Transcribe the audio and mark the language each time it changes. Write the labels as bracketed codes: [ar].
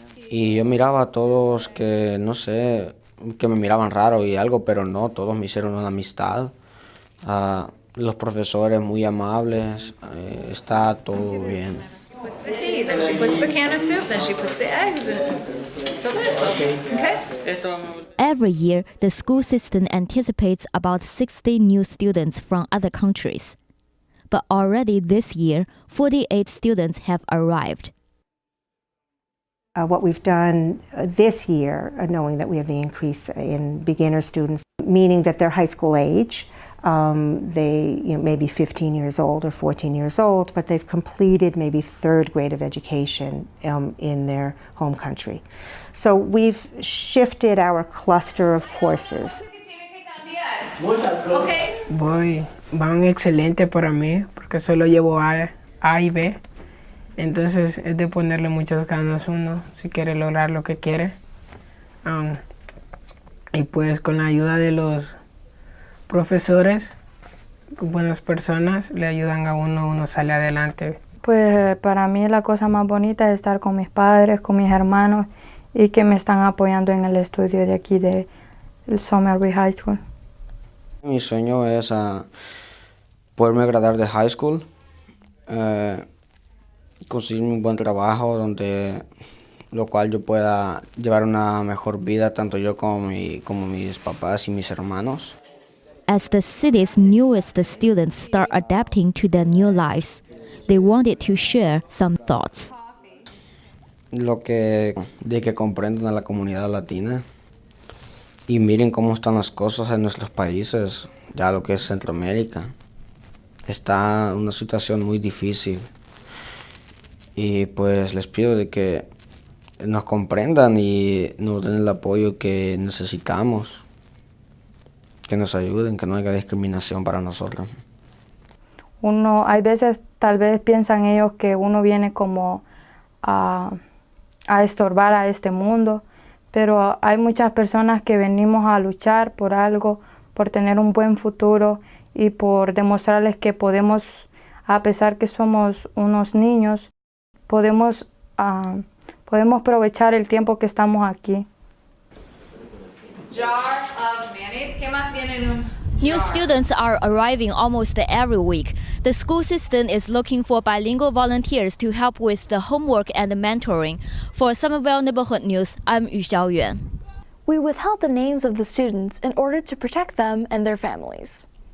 [es] Y yo miraba a todos que, no sé, que me miraban raro y algo, pero no, todos me hicieron una amistad. Los profesores muy amables, está todo bien. [en] Puts the tea, then she puts the can of soup, then she puts the eggs, and [es] todo eso. [en] Okay? Every year, the school system anticipates about 60 new students from other countries. But already this year, 48 students have arrived. What we've done this year, knowing that we have the increase in beginner students, meaning that they're high school age, they may be 15 years old or 14 years old, but they've completed maybe 3rd grade of education in their home country. So we've shifted our cluster of courses. [es] Van excelente para mí porque solo llevo A y B. Entonces es de ponerle muchas ganas uno si quiere lograr lo que quiere. Y pues con la ayuda de los profesores, buenas personas, le ayudan a uno sale adelante. Pues para mí la cosa más bonita es estar con mis padres, con mis hermanos y que me están apoyando en el estudio de aquí de Somerville High School. Mi sueño es poderme graduar de high school, conseguir un buen trabajo donde lo cual yo pueda llevar una mejor vida tanto yo como mis papás y mis hermanos. [en] As the city's newest students start adapting to their new lives, they wanted to share some thoughts. [es] De que comprendan a la comunidad latina y miren cómo están las cosas en nuestros países, ya lo que es Centroamérica. Está en una situación muy difícil y pues les pido de que nos comprendan y nos den el apoyo que necesitamos, que nos ayuden, que no haya discriminación para nosotros. Hay veces, tal vez piensan ellos que uno viene como a estorbar a este mundo, pero hay muchas personas que venimos a luchar por algo, por tener un buen futuro y por demostrarles que podemos, a pesar que somos unos niños, podemos aprovechar el tiempo que estamos aquí. [en] Jar of mayonnaise. [es] ¿Qué más viene en un [en] New students are arriving almost every week. The school system is looking for bilingual volunteers to help with the homework and mentoring. For Somerville Neighborhood News, I'm Yu Xiaoyuan. We withheld the names of the students in order to protect them and their families.